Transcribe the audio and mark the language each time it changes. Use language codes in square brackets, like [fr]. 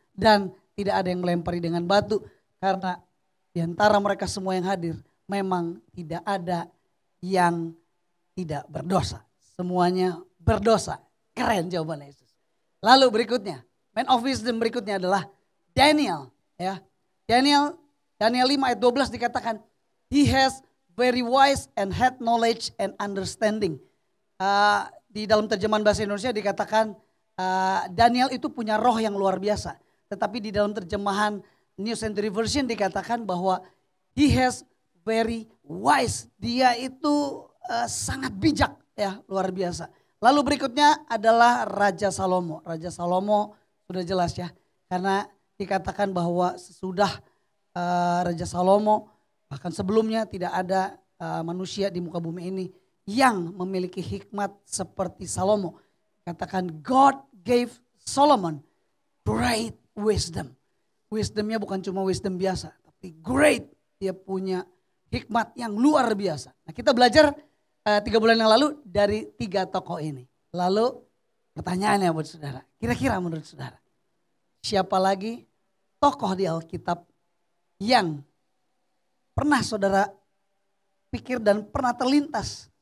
[id] Dan tidak ada yang melempari dengan batu karena di antara mereka semua yang hadir memang tidak ada yang tidak berdosa. Semuanya berdosa. Keren jawaban Yesus. Lalu berikutnya, Man of Wisdom berikutnya adalah Daniel. Ya, Daniel 5 ayat 12 dikatakan, [en] he has very wise and had knowledge and understanding. [id] Di dalam terjemahan bahasa Indonesia dikatakan Daniel itu punya roh yang luar biasa. Tetapi di dalam terjemahan New Century Version dikatakan bahwa [en] he has very wise. [id] Dia itu sangat bijak ya, luar biasa. Lalu berikutnya adalah Raja Salomo. Raja Salomo sudah jelas ya. Karena dikatakan bahwa sesudah Raja Salomo bahkan sebelumnya tidak ada manusia di muka bumi ini yang memiliki hikmat seperti Salomo. Katakan [en] God gave Solomon great wisdom. [id] Wisdomnya bukan cuma wisdom biasa, tapi great. Dia punya hikmat yang luar biasa. Nah, kita belajar 3 bulan yang lalu dari 3 tokoh ini. Lalu pertanyaannya buat saudara, kira-kira menurut saudara, siapa lagi tokoh di Alkitab yang pernah saudara pikir dan pernah terlintas